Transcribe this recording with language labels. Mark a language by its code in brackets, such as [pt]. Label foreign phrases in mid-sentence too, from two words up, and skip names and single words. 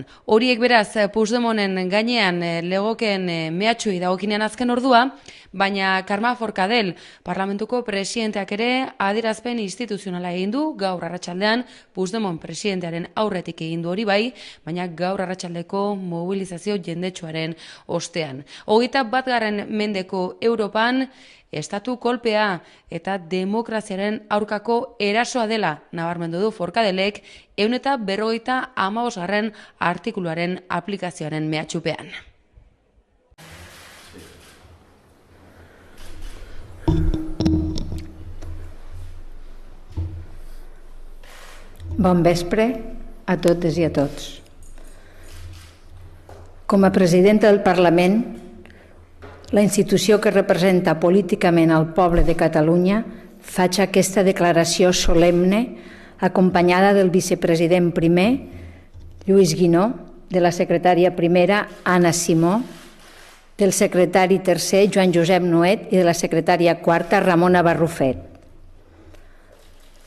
[eu] Horiek beraz, Puigdemonten gainean legokeen mehatxui dagokinean azken ordua, baina Carme Forcadell, parlamentuko presidenteak ere adierazpen instituzionala egin du gaur arratsaldean Puigdemont presidentearen aurretik egin du hori bai, baina gaur arratsaldeko mobilizazio jendetsuaren ostean. 21. mendeko Europan estatu kolpea eta demokraziaren aurkako erasoa dela nabarmendu du Forcadellek 155. artikuluaren aplikazioaren mehatxupean. [ca] Bon vespre a totes i a tots. Com a presidenta del Parlament, la institució que representa políticament el poble de Catalunya, faig aquesta declaració solemne acompanyada del vicepresident primer, Lluís Guinó, de la secretària primera, Anna Simó, del secretari tercer, Joan Josep Nuet, i de la secretària quarta, Ramona Barrufet.